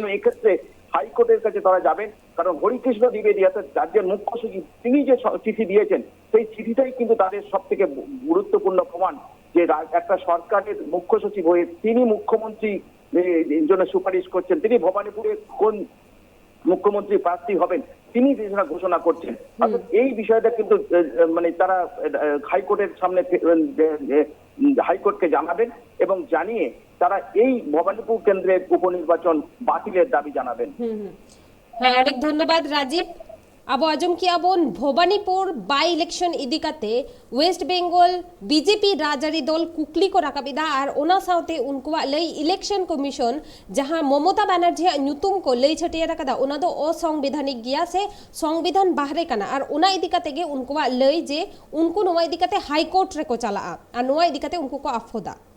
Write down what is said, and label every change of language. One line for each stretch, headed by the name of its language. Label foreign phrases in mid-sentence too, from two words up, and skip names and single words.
Bangla: এক্ষেত্রে হাইকোর্টের কাছে তারা যাবেন কারণ হরিকৃষ্ণ দ্বিবেদী অর্থাৎ রাজ্যের মুখ্য সচিব তিনি যে চিঠি দিয়েছেন সেই চিঠিটাই কিন্তু তাদের সব থেকে গুরুত্বপূর্ণ প্রমাণ যে একটা সরকারের মুখ্য সচিব হয়ে তিনি মুখ্যমন্ত্রী জন্য সুপারিশ করছেন, তিনি ভবানীপুরে কোন মুখ্যমন্ত্রী প্রার্থী হবেন তিনি ঘোষণা করছেন। অর্থাৎ এই বিষয়টা কিন্তু তারা হাইকোর্টের সামনে হাইকোর্টকে জানাবেন এবং জানিয়ে তারা এই ভবানীপুর কেন্দ্রের উপনির্বাচন বাতিলের দাবি জানাবেন। হ্যাঁ, অনেক ধন্যবাদ রাজীব।
Santali: अब आजम की आबोन भवानीपुर
English: by election
Santali: इदिकाते वेस्ट बेंगल बीजेपी राजारी दल कुकली को राकाबिदा और ओना साउते उनको लई इलेक्शन कमिशन जहां ममता बनर्जी नुतुम को लई छटिया रकादा ओना दो असंवैधानिक गिया से संविधान बाहरे कना और ओना इदिकाते गे उनको लई जे उनको नोवा इदिकाते हाईकोर्ट रे को चला और नोवा इदिकाते उनको को आफोदा